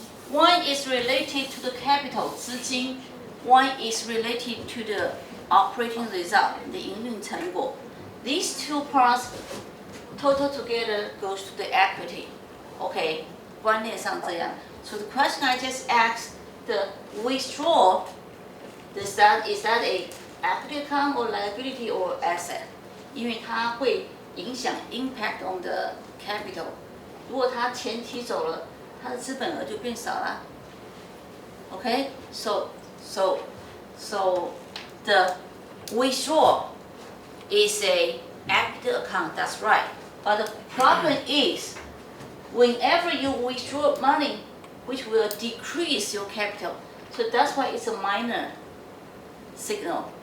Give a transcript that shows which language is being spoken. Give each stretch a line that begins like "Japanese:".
English: One is related to the capital 资金 one is related to the operating result
Chinese: 的营运成果
English: These 2 parts total together goes to the equity. Okay,
Chinese: 观念上这样
English: So the question I just asked, the withdrawal, is that a equity account or liability or asset?
Chinese: 因为它会影响
English: impact on the capital.
Chinese: 如果它钱提走了，它的资本额就变少了。
English: Okay, so the withdrawal is a equity account. That's right. But the problem is, whenever you withdraw money, which will decrease your capital, so that's why it's a minor signal.